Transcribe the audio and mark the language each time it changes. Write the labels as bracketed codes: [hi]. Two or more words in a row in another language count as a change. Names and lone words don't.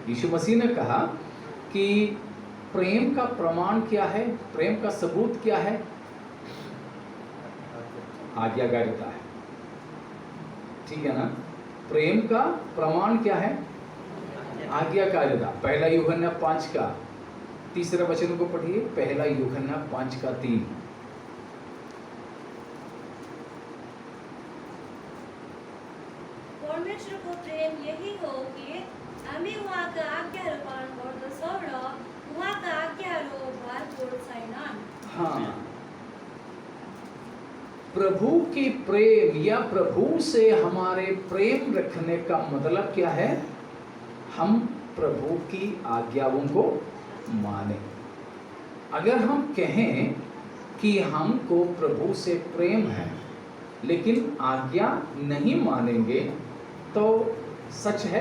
[hi] यीशु मसीह ने कहा कि प्रेम का प्रमाण क्या है, प्रेम का सबूत क्या है? आज्ञाकारिता है। ठीक है ना? प्रेम का प्रमाण क्या है? आज्ञाकारिता। पहला यूहन्ना 5 का 3 वचन को पढ़िए। पहला यूहन्ना 5 का 3। [ne] परमेश्वरको प्रेम यही हो कि हामी उहाँका आज्ञाहरू पालन गर्दछौँ र उहाँका आज्ञाहरू भारपूर्ण छैनन्। [hi] हाँ, प्रभु की प्रेम या प्रभु से हमारे प्रेम रखने का मतलब क्या है? हम प्रभु की आज्ञाओं को माने। अगर हम कहें कि हमको प्रभु से प्रेम है लेकिन आज्ञा नहीं मानेंगे तो सच है?